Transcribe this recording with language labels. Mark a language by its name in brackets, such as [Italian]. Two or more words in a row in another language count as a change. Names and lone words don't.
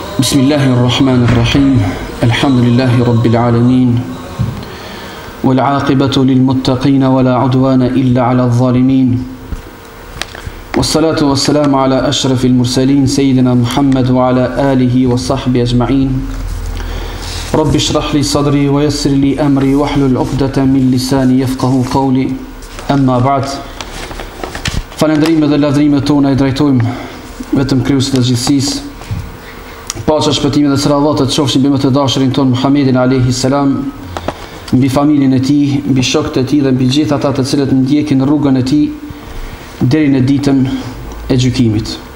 [Arabic] بسم الله الرحمن الرحيم الحمد لله رب العالمين والعاقبة للمتقين ولا عدوان إلا على الظالمين والصلاة والسلام على أشرف المرسلين سيدنا محمد وعلى آله وصحبه أجمعين رب اشرح لي صدري ويسر لي أمري واحلل عقدة من لساني يفقه قولي أما بعد [Albanian] falendrime dhe lavdrimet tona I drejtojmë vetëm Krijuesit të gjithësisë. Paqja, shpëtimi dhe selavatet qofshin mbi më të dashurin ton Muhammedin [Arabic] عليه السلام, [Albanian] mbi familjen e tij, mbi shokët e tij dhe mbi gjithë ata të cilët ndjekin rrugën e tij deri në ditën e gjykimit.